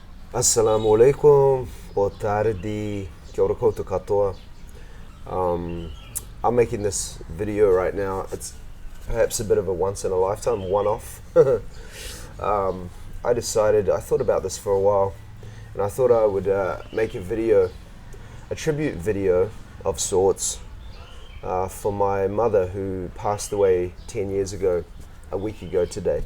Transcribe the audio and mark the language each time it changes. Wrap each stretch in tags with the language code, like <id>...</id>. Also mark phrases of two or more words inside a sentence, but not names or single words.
<ar>السلام عليكم,</ar> <pt>boa tarde,</pt> <mi>kia ora koutou katoa.</mi> <en>I'm making this video right now. It's perhaps a bit of a once in a lifetime one-off. I thought about this for a while, and I thought I would make a tribute video of sorts, for my mother who passed away 10 years ago, a week ago today.</en>